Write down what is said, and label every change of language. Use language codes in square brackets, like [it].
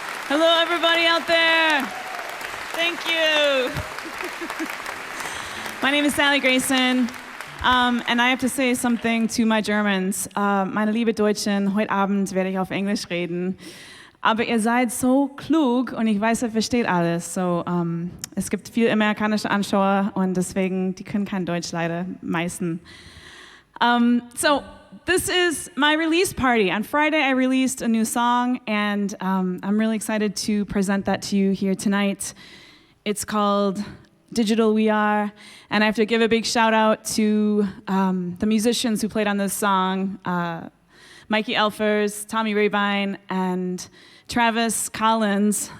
[en] Hello, everybody out there. Thank you. My name is Sally Grayson. And I have to say something to my Germans. [de] Meine liebe Deutschen, heute Abend werde ich auf Englisch reden. Aber ihr seid so klug und ich weiß, ihr versteht alles. So, es gibt viele amerikanische Anschauer und deswegen, die können kein Deutsch leider meisten. So, [en] this is my release party. On Friday, I released a new song, and I'm really excited to present that to you here tonight. It's called Digital We Are, and I have to give a big shout out to the musicians who played on this song, Mikey Elfers, Tommy Rabine, and Travis Collins.